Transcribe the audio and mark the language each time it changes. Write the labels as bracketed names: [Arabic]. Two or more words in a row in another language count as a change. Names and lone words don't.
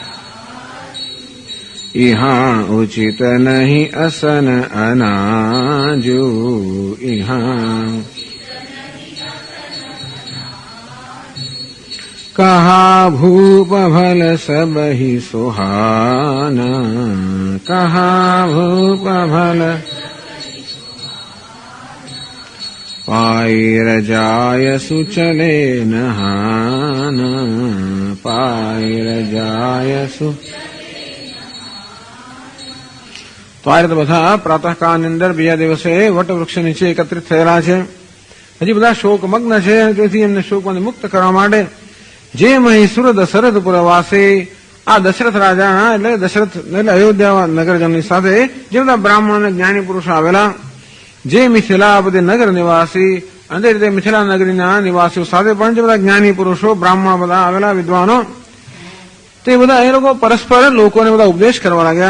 [Awadhi] यहाँ उचित नहीं असन अनाजू, यहाँ कहा भूप भल सब ही सुहाना, कहा भूप भल पाई रजाय सुचले नहाना, पाई रजाय सु [Gujarati] તો આ રીતે બધા પ્રાતઃકાળની અંદર બીજા દિવસે વટ વૃક્ષ નીચે એકત્રિત થયેલા છે. હજી બધા શોકમગ્ન છે, તેથી એમને શોકમાંથી મુક્ત કરવા માટે જે મહીસુર દશરથપુર વાસી આ દશરથ રાજા એટલે દશરથ એટલે અયોધ્યા નગરજનની સાથે જે બધા બ્રાહ્મણ અને જ્ઞાની પુરુષો આવેલા, જે મિથિલાપતિ નગર નિવાસી અને રીતે મિથિલા નગરીના નિવાસીઓ સાથે પણ જે બધા જ્ઞાની પુરુષો બ્રાહ્મણ બધા આવેલા વિદ્વાનો, તે બધા એ લોકો પરસ્પર લોકોને બધા ઉપદેશ કરવા લાગ્યા.